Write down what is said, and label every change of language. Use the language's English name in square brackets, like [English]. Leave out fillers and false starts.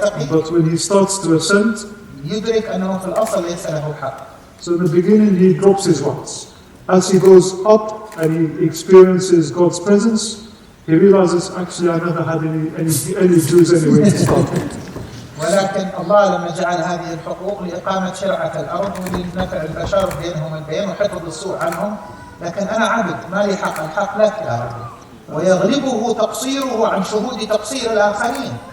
[English] But when he starts to ascend, [Arabic] يدرك أنه في الأصل ليس له حق. [English] So in the beginning he drops his rights. As he goes up and he experiences God's presence, he realizes, actually I never had any dues anyway to start with. [Arabic] ولكن الله لما جعل هذه الحقوق لإقامة شرعة الأرض ولنفع البشر بينهم البين وحفظ السوء عنهم، لكن أنا عبد ما لي حق، الحق لك يا رب، ويغلبه تقصيره عن شهود تقصير الآخرين.